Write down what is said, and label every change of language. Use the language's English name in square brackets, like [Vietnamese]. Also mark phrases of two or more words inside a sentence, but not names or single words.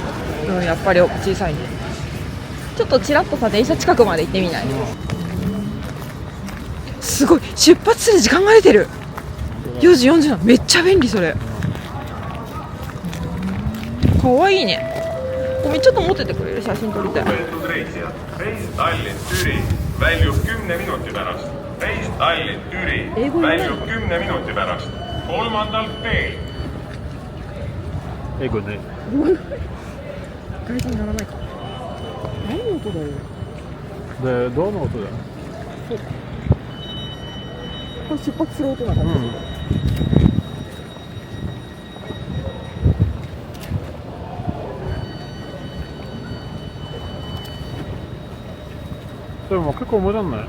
[Japanese] うん、やっぱり小さいね。ちょっとちらっとさ、電車近くまで行ってみない？すごい、出発する時間が出てる。4時47分、めっちゃ便利それ。かわいいね。ごめん、ちょっと持っててくれる？写真撮りたい。 [Estonian] väljub 10 minuti pärast. Reis Tallinn-Türi väljub 10 minuti pärast. 3. teel. [Japanese] 英語ね。外人にならないか。何の音だよ。で、どの音だよ。これ出発する音な感じ。でも結構無駄ない。